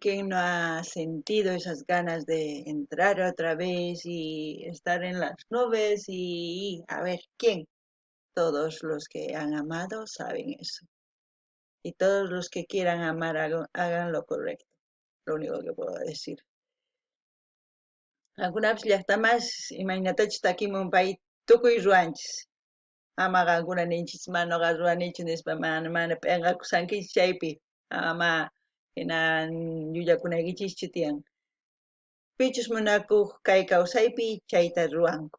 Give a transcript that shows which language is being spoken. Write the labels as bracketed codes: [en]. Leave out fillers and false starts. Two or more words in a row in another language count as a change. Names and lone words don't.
[es] ¿Quién no ha sentido esas ganas de entrar otra vez y estar en las nubes? Y a ver, ¿quién? Todos los que han amado saben eso. Y todos los que quieran amar hagan lo correcto. Lo único que puedo decir. [qu] Algunas llaqtamas imaynatachu takimunpay tukuy ruwanchis. Amaqa algunaninchis manaqa ruwanichu nispa mana pinqakusankichis chaypi. Ama hina llullakunaykichischu tiyan. Pichus munakuq kay kawsaypi chayta ruwanku.